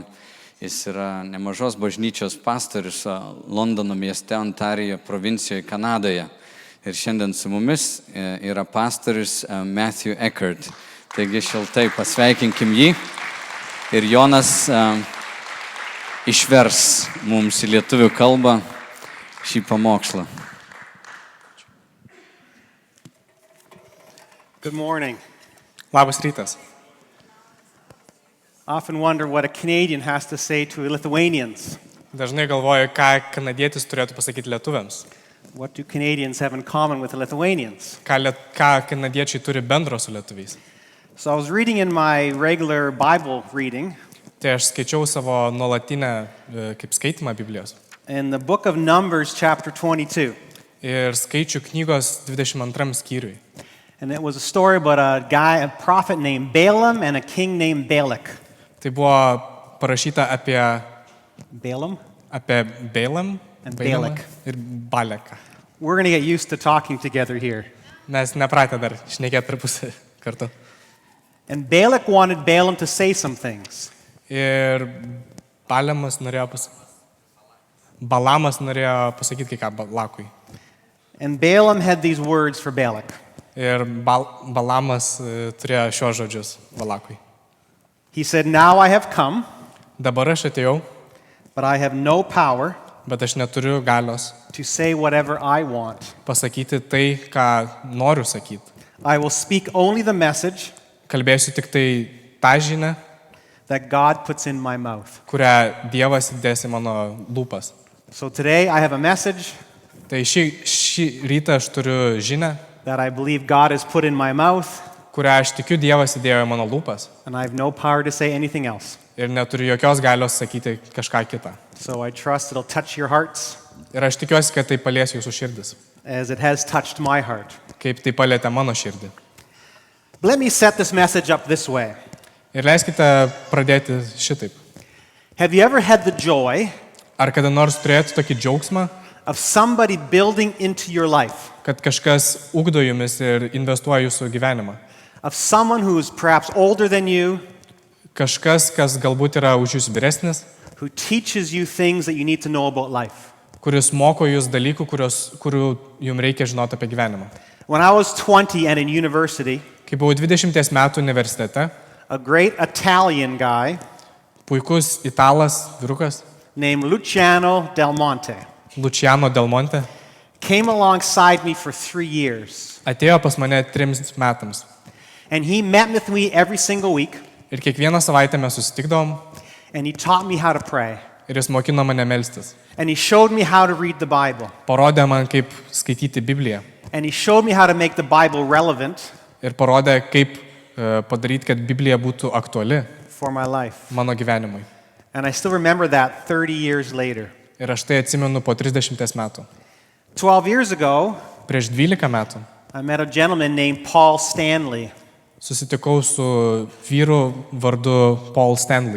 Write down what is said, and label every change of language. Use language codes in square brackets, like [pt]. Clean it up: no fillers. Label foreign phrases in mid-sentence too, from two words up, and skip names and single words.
[lt] Jis yra nemažos bažnyčios pastorius Londono mieste, Ontarijo provincijoje, Kanadoje. Ir šiandien su mumis yra pastorius Eckert. Taigi šiltai pasveikinkim jį. Ir Jonas išvers mums į lietuvių kalbą šį pamokslą. [en] Good morning. [lt] Labas rytas. [en] Often wonder what a Canadian has to say to Lithuanians. [lt] Dažnai galvoju, ką kanadietis turėtų pasakyti lietuviams. [en] What do Canadians have in common with the Lithuanians? [lt] Ką kanadiečiai turi bendro su lietuviais. [en] So I was reading in my regular Bible reading. [lt] Tai aš skaičiau savo nuolatinę kaip skaitimą Biblijos. [en] In the book of Numbers, chapter 22. [lt] Ir skaičiu knygos 22 skyriui. [en] And it was a story about a prophet named Balaam and a king named Balak. [lt] Tai buvo parašyta apie Balaam [en] and Balak. [lt] Ir Baleką. [en] We're going to get used to talking together here. [lt] Mes nepratę dar šnekėti tarpusavy kartu. [en] And Balak wanted Balaam to say some things. [lt] Ir Balamas norėjo pasakyti kai ką Balakui. [en] And Balaam had these words for Balak. [lt] Ir Balamas turėjo šios žodžius Balakui. [en] He said, "Now I have come, [lt] Dabar aš atėjau, [en] but I have no power [lt] bet aš neturiu galios [en] to say whatever I want. [lt] pasakyti tai, ką noriu sakyti. [en] I will speak only the message [lt] Kalbėsiu tik tai tą žinią, [en] that God puts in my mouth." [lt] kurią Dievas įdės į mano lūpas. [en] So today I have a message [lt] Tai šį rytą aš turiu žinią, [en] that I believe God has put in my mouth, [lt] kurią aš tikiu Dievas įdėjo į mano lūpas. [en] and I have no power to say anything else. [lt] Ir neturiu jokios galios sakyti kažką kitą. [en] So I trust it'll touch your hearts [lt] Ir aš tikiuosi, kad tai palies jūsų širdis, [en] as it has touched my heart. [lt] kaip tai palietė mano širdį. [en] But let me set this message up this way. [lt] Ir leiskite pradėti šitaip. [en] Have you ever had the joy [lt] Ar kada nors turėjote tokį džiaugsmą, [en] of somebody building into your life, [lt] kad kažkas ugdo jumis ir investuoja jūsų gyvenimą? [en] of someone who is perhaps older than you, [lt] Kažkas, kas galbūt yra už jūs vyresnis, [en] who teaches you things that you need to know about life? [lt] kuris moko jūs dalykų, kurių jums reikia žinoti apie gyvenimą. [en] When I was 20 and in university, [lt] Kai buvau 20 metų universitete, [en] a great Italian guy [lt] puikus italas, vyrukas, [en] named Luciano Del Monte [lt] Luciano Del Monte, [en] came alongside me for 3 years. [lt] atėjo pas mane 3 metams. [en] And he met with me every single week, [lt] Ir kiekvieną savaitę mes susitikdavom [en] and he taught me how to pray. [lt] ir jis mokino mane melstis. [en] And he showed me how to read the Bible. [lt] Parodė man, kaip skaityti Bibliją. [en] And he showed me how to make the Bible relevant [lt] Ir parodė, kaip padaryti, kad Biblija būtų aktuali [en] for my life. [lt] mano gyvenimui. [en] And I still remember that 30 years later. [lt] Ir aš tai atsimenu po 30 metų. [en] 12 years ago, [lt] Prieš 12 metų [en] I met a gentleman named Paul Stanley. [lt] susitikau su vyru vardu Paul Stanley.